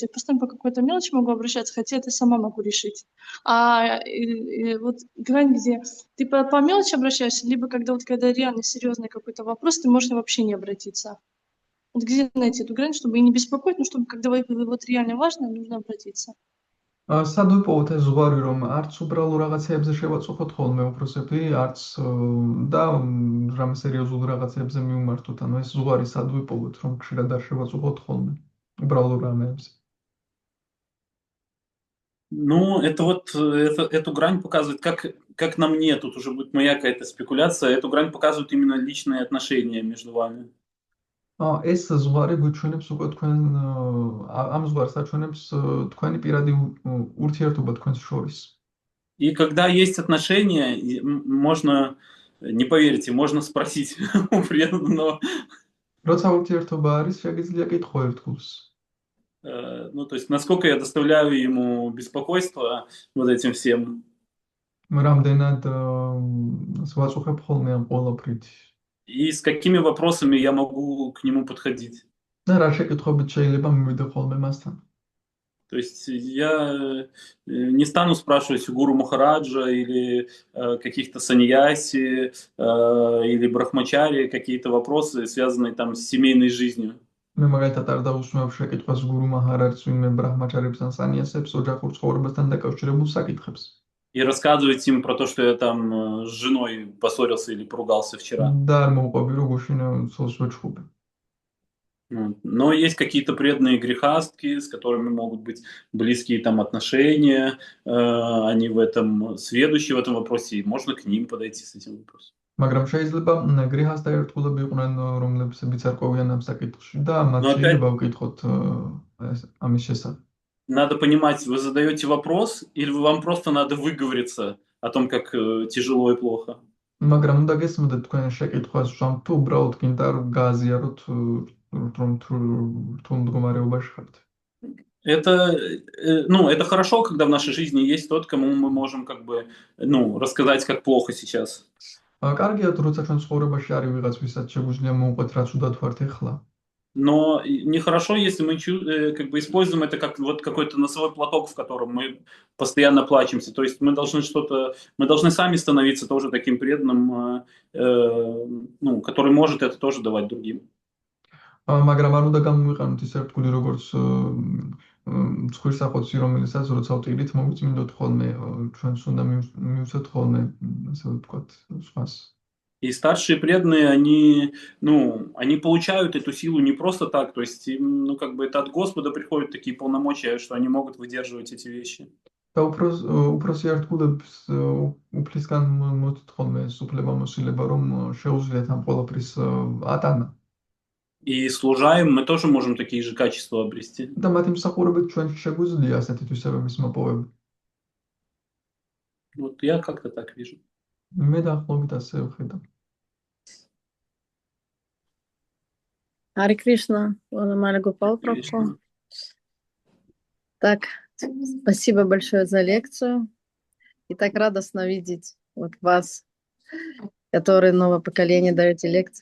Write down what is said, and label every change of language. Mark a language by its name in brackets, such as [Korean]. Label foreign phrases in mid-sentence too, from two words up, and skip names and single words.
[Russian] Я постоянно по какой-то мелочи могу обращаться, хотя это сама могу решить. Вот грань, где ты по мелочи обращаешься, либо когда реально серьезный какой-то вопрос, ты можешь вообще не обратиться. Вот где найти эту грань, чтобы и не беспокоить, но чтобы когда вот реально важно, нужно обратиться. [Georgian] სადვიპოვოთ ეს ზღვარი, რომ არც უბრალო რაღაცეებზე შევაწუხოთ ხოლმე უფროსები, არც და რამე სერიოზულ რაღაცეებზე მივმართოთ. ანუ ეს ზღვარი სადვიპოვოთ, რომ ხშირად არ შევაწუხოთ ხოლმე უბრალო რამეებზე. [Russian] Ну, эту грань показывает, как на мне, тут уже будет моя какая-то спекуляция, эту грань показывают именно личные отношения между вами. [Georgian] ეს ზღვარი გვიჩვენებს უკვე თქვენ ამ ზღვარს აჩვენებს თქვენი პირადი ურთიერთობა თქვენს შორის. [Russian] И когда есть отношения, можно, не поверите, можно спросить у преданного. [Georgian] Როცა ურთიერთობა არის, შეგიძლია კითხო ერთგულს. [Russian] Ну, то есть, насколько я доставляю ему беспокойство вот этим всем. [Georgian] რამდენად ვაწუხებ ხოლმე ამ ყველაფრით. [Russian] И с какими вопросами я могу к нему подходить. [Georgian] და რა შეკითხვებით შეიძლება მივიდე ხოლმე მასთან. [Russian] То есть я не стану спрашивать у гуру Махараджа или каких-то саньяси или брахмачари какие-то вопросы, связанные там с семейной жизнью. [Georgian] მე მაგალითად არ დავუსვამებ შეკითხვას გურუ მაჰარაჯს, ვინმე ბრაჰმაჩარებს ან სანიასებს ოჯახურ ცხოვრებასთან დაკავშირებულ საკითხებს. [Russian] И рассказывать им про то, что я там с женой поссорился или поругался вчера. [Georgian] და არ მოუყვები რომ გუშინ ცოლს ვეჩხუბე. [Russian] Но есть какие-то преданные грехастки, с которыми могут быть близкие там отношения, они в этом сведущие в этом вопросе, и можно к ним подойти с этим вопросом. [Georgian] მაგრამ შეიძლება გრიჰასთა ერთგულები იყვნენ, რომლებსაც არ ყვევიან ამ საკითხში და მათ შეიძლება ვკითხოთ ამის შესახებ. [Russian] Надо понимать, вы задаете вопрос или вам просто надо выговориться о том, как тяжело и плохо. [Georgian] მაგრამ უნდა გესმოდეთ თქვენ შეკითხვას, რომ თუ უბრალოდ გინდა რომ გააზიაროთ რომ თუ მდგომარეობაში ხართ. [Russian] Это хорошо, когда в нашей жизни есть тот, кому мы можем рассказать, как плохо сейчас. [Georgian] კარგია თუ როცა ჩვენ ცხოვრებაში არის ვიღაც, ვისაც შეგვიძლია მოუყვეთ, რაც უდად варთ ეხლა. [Russian] Но нехорошо, если мы используем это как вот какой-то носовой платок, в котором мы постоянно плачемся. То есть мы должны сами становиться тоже таким преданным, который может это тоже давать другим. [Georgian] მაგრამ არ უნდა გამოვიყენოთ ის ერთგული როგორც ცხვირსახოცი, რომელსაც როცა ვტირით მოვიწმინდოთ ხოლმე, ჩვენს უნდა მივცეთ ხოლმე, ასე ვთქვათ, სხვას. [Russian] И старшие преданные, они получают эту силу не просто так, то есть им, это от Господа приходят такие полномочия, что они могут выдерживать эти вещи. [Georgian] და უფროსი ერთგულებს უფლისგან მოწთ ხოლმე ეს უფლებამოსილება, რომ შეუძლიათ ამ ყველაფრის ატანა. [Russian] И служа им, мы тоже можем такие же качества обрести. [Georgian] და მათი მსახურებით ჩვენ შეგვიძლია ასეთი თვისებების მოპოვება. [Russian] Вот я как-то так вижу. [Georgian] მე დაახლოებით ასე ვხედავ. [Russian] Харе Кришна, Ванамали Гопал Прабху. Кришна. Так, спасибо большое за лекцию. И так радостно видеть вот вас, которые новое поколение даете лекции.